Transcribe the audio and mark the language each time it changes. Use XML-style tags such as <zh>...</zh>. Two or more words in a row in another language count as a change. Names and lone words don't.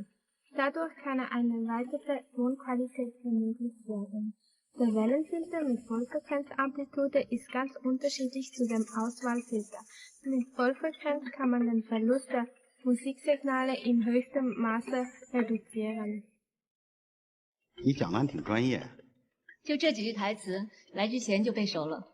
<de>Dadurch kann eine erweiterte Tonqualität ermöglicht werden. Der Wellenfilter mit Vollfrequenzamplitude ist ganz unterschiedlich zu dem Auswahlfilter. Mit Vollfrequenz kann man den Verlust der Musiksignale in höchstem Maße reduzieren.</de> <zh>你讲的挺专业。就这几句台词，来之前就背熟了。</zh>